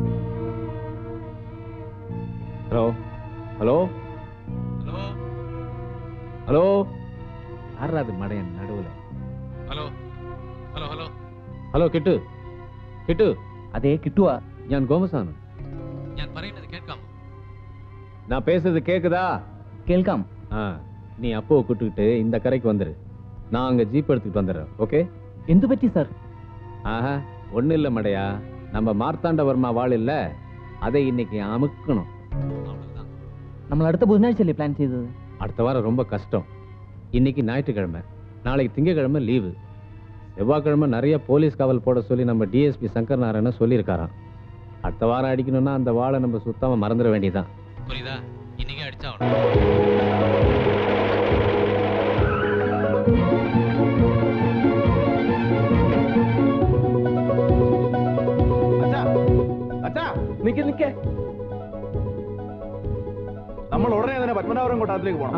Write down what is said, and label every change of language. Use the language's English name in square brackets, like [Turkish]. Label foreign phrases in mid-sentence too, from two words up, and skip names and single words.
[Malayalam] ഹലോ ഹലോ ഹലോ, ആരാത് മടയൻ നടുവില? ഹലോ ഹലോ ഹലോ ഹലോ, കിട്ടു കിട്ടു. അതെ, കിട്ടുവാ. ഞാൻ ഗോമസാണ്. ഞാൻ പറയുന്നത് കേൾക്കാമോ? [Tamil] நான் பேசுறது கேக்குதா? [Malayalam] கேൾക്കാം. [Tamil] நீ அப்போ கூட்டுக்கிட்டு இந்த கரைக்கு வந்துரு. நான் அங்க ஜீப் எடுத்துக்கிட்டு வந்துடுறேன். ஓகே? [Malayalam] എന്തു പറ്റി സാർ? [Tamil] ஆஹா, ஒன்றும் இல்லை மடையா. நம்ம மார்த்தாண்டவர்மா வாழ் இல்லை, அதை இன்னைக்கு அமுக்கணும். [Malayalam] നമ്മൾ അടുത്ത ബുധനാഴ്ചയല്ലേ പ്ലാൻ ചെയ്തത്? [Tamil] அடுத்த வாரம் ரொம்ப கஷ்டம். இன்னைக்கு ஞாயிற்றுக்கிழமை, நாளைக்கு திங்கக்கிழமை லீவு. செவ்வாய்க்கிழமை நிறைய போலீஸ் காவல் போட சொல்லி நம்ம டிஎஸ்பி சங்கர் நாராயணன் சொல்லியிருக்காராம். அடுத்த வாரம் அடிக்கணும்னா அந்த வாழை நம்ம சுத்தமாக மறந்துட வேண்டியதான். புரியுதா? இன்னைக்கு அடிச்சா [Malayalam] നിക്ക്. നമ്മൾ ഉടനെ തന്നെ പത്മനാഭപുരം കൊട്ടാരത്തിലേക്ക് പോകണം.